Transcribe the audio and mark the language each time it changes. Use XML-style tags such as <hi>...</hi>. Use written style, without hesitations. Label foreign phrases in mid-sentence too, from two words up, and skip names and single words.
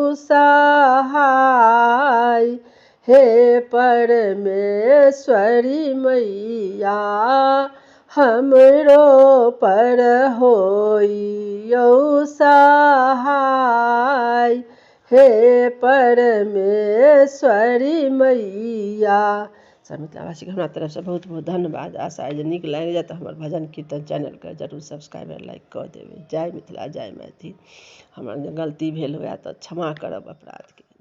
<mai>सहाय हे परमेश्वरी मैया, हमरो पर होई यौ सहाय हे परमेश्वरी मैया। सब मिथिलावासी के हमरा तरफ से बहुत बहुत धन्यवाद। आशा है जे नीक लागि जाए तऽ हमर भजन कीर्तन चैनल के जरूर सब्सक्राइब और लाइक कऽ देबै। जय मिथिला जय मैथिल। हमर गलती भेल हुए तऽ क्षमा करब अपराध के।</mai>